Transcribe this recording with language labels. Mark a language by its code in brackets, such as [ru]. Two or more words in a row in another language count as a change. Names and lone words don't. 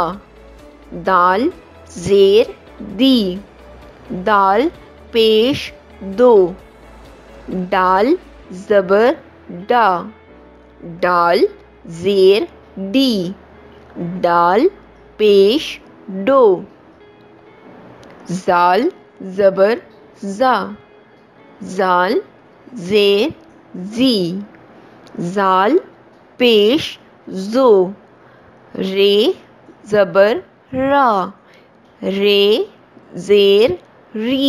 [ur] دال زیر دی. دال پیش دو. ڈال زبر ڈا. ڈال زیر ڈی. ڈال پیش ڈو. زال زبر زا. زال زیر زی. زال پیش زو. رے زبر را. رے زیر ری.